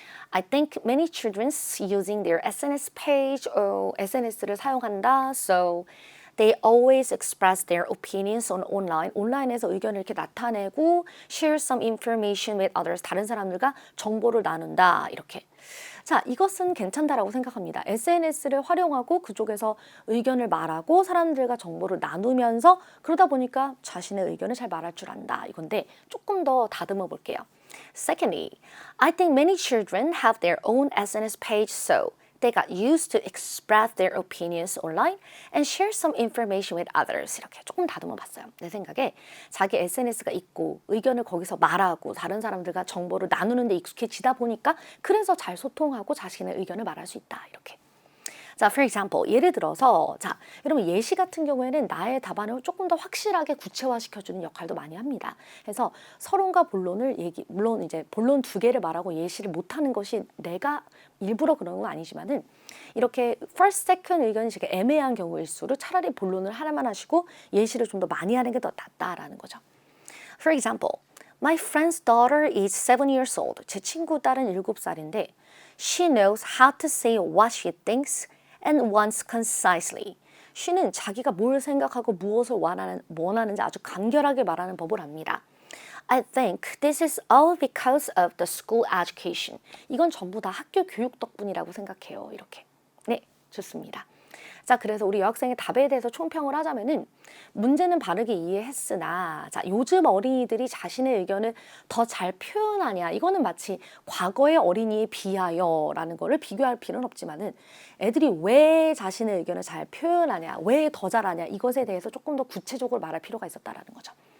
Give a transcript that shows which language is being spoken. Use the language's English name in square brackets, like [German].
[English] I think many children using their SNS page or [Korean] SNS를 사용한다. [English] So they always express their opinions on online. [Korean] 온라인에서 의견을 이렇게 나타내고 [English] share some information with others. [Korean] 다른 사람들과 정보를 나눈다. 이렇게. 자, 이것은 괜찮다라고 생각합니다. SNS를 활용하고 그쪽에서 의견을 말하고 사람들과 정보를 나누면서 그러다 보니까 자신의 의견을 잘 말할 줄 안다. 이건데 조금 더 다듬어 볼게요. [English] Secondly, I think many children have their own SNS page, so they got used to express their opinions online and share some information with others. [Korean] 이렇게 조금 다듬어 봤어요. 내 생각에 자기 SNS가 있고 의견을 거기서 말하고 다른 사람들과 정보를 나누는 데 익숙해지다 보니까 그래서 잘 소통하고 자신의 의견을 말할 수 있다. 이렇게. 자, [English] for example, [Korean] 예를 들어서 자, 여러분 예시 같은 경우에는 나의 답안을 조금 더 확실하게 구체화시켜주는 역할도 많이 합니다. 그래서 서론과 본론을 물론 이제 본론 두 개를 말하고 예시를 못하는 것이 내가 일부러 그런 건 아니지만은 이렇게 first, second 의견이 되게 애매한 경우일수록 차라리 본론을 하나만 하시고 예시를 좀 더 많이 하는 게 더 낫다라는 거죠. [English] For example, my friend's daughter is 7 years old. [Korean] 제 친구 딸은 7살인데 [English] she knows how to say what she thinks and wants concisely. [Korean] she는 자기가 뭘 생각하고 무엇을 원하는지 아주 간결하게 말하는 법을 압니다. [English] I think this is all because of the school education. [Korean] 이건 전부 다 학교 교육 덕분이라고 생각해요. 이렇게. 네, 좋습니다. 자, 그래서 우리 여학생의 답에 대해서 총평을 하자면은 문제는 바르게 이해했으나 자, 요즘 어린이들이 자신의 의견을 더 잘 표현하냐 이거는 마치 과거의 어린이에 비하여라는 거를 비교할 필요는 없지만은 애들이 왜 자신의 의견을 잘 표현하냐 왜 더 잘하냐 이것에 대해서 조금 더 구체적으로 말할 필요가 있었다라는 거죠.